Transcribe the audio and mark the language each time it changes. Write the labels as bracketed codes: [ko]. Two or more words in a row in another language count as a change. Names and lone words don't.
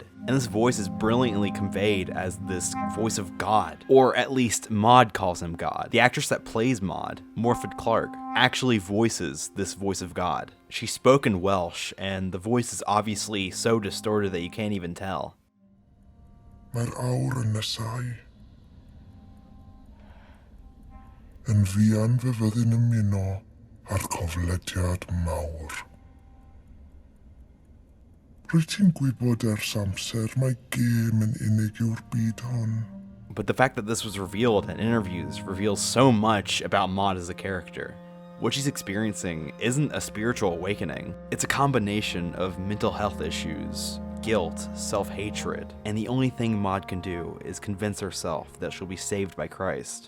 [en] And this voice is brilliantly conveyed as this voice of God, or at least Maud calls him God. The actress that plays Maud, Morfydd Clark, actually voices this voice of God. She spoke in Welsh, and the voice is obviously so distorted that you can't even tell. [cy] Mae'r awr yn nesau. Yn fuan fe fyddwn ymuno ar coflediad mawr. Rwyt ti'n gwybod ers amser mae gêm yn unig yw'r byd hon. [en] But the fact that this was revealed in interviews reveals so much about Maud as a character. What she's experiencing isn't a spiritual awakening. It's a combination of mental health issues, guilt, self-hatred, and the only thing Maud can do is convince herself that she'll be saved by Christ.